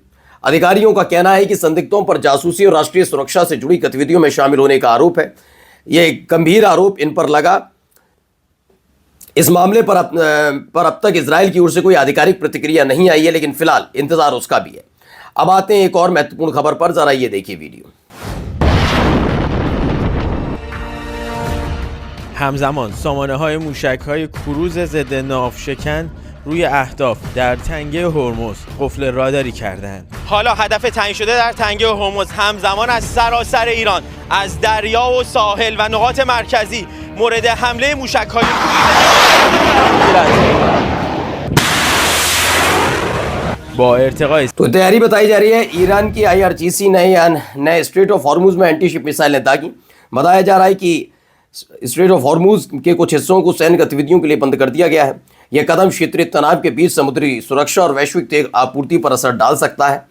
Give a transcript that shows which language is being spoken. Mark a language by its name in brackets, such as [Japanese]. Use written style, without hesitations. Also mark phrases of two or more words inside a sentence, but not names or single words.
[Hindi] अधिकारियों का कहना है कि संदिग्धों पर जासूसी और राष्ट्रीय सुरक्षा से जुड़ी गतिविधियों में शामिल होने का आरोप है। यह गंभीर आरोप इन पर लगा। इस मामले पर अब तक इजराइल की ओर से कोई आधिकारिक प्रतिक्रिया नहीं आई है, लेकिन फिलहाल इंतजार उसका भी है। अब आते हैं एक और महत्वपूर्ण खबर पर, जरा ये देखिए वीडियो। [Persian] همزمان سامانه‌های موشک‌های کروز ضد ناوشکن روی اهداف در تنگه هرمز قفل راداری کردند. حالا هدف تعیین شده در تنگه هرمز همزمان از سراسر ایران، از دریا و ساحل و نقاط مرکزی مورد حمله موشک‌های با ارتقای [Hindi] तो तैयारी बताई जा रही है। ईरान की IRGC ने स्ट्रेट ऑफ हॉर्मुज में एंटीशिप मिसाइलें दागी। बताया जा रहा है कि स्ट्रेट ऑफ हॉर्मुज के कुछ हिस्सों को सैन्य गतिविधियों के लिए बंद कर दिया गया है। यह कदम क्षेत्रीय तनाव के बीच समुद्री सुरक्षा और वैश्विक तेल आपूर्ति पर असर डाल सकता है।